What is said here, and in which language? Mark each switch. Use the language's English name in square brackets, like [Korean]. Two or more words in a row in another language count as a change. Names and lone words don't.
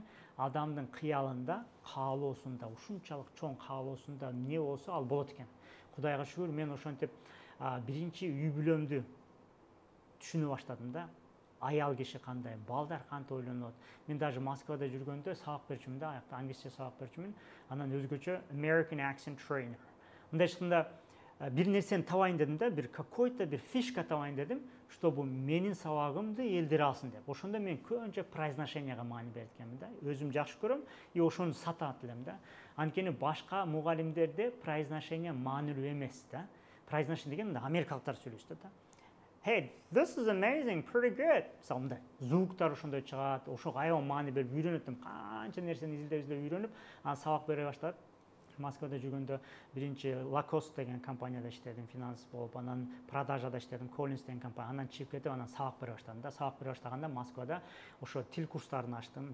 [Kyrgyz] Адамдын кыялында, каалоосунда, ушунчалык чоң каалоосунда эмне болсо ал болот экен. Кудайга шүгүр, мен ошентип биринчи үй бүлөмдү түшүнө баштадым да. Аял киши кандай, балдар кантип ойлонот. Мен даже Москвада жүргөндө сабак берчүмүн да, аякта англисче сабак берчүмүн. Анан өзгөчө [English] American accent trainer. [Kyrgyz] Мындай ичканда бир нерсени табайын дедим да, бир какой-то бир фишка табайын дедим, чтобы менин сабагымды элдер алсын деп. Ошондо мен көбүнчө произношенияга маани берет экенмин да. Өзүм жакшы көрөм, и ошону сатат элем да. Анткени башка мугалимдерде произношение маанилүү эмес да. Произношение деген америкалыктар сүйлөшөт да. [English] Hey, this is amazing, pretty good. [Kyrgyz] Мындай звуктар ошондой чыгат, ошого аябай маани берип үйрөнөтүм. Канча нерсени изилдеп үйрөнүп, анан сабак бере баштадым. Москвада жүргөндө биринчи Lacoste деген компанияда иштедим, финанс болуп, анан продажада иштедим, Collins деген компания. Анан чыгып кетип, анан сабак бере баштадым да. Сабак бере баштаганда Москвада ошо тил курстарын ачтым.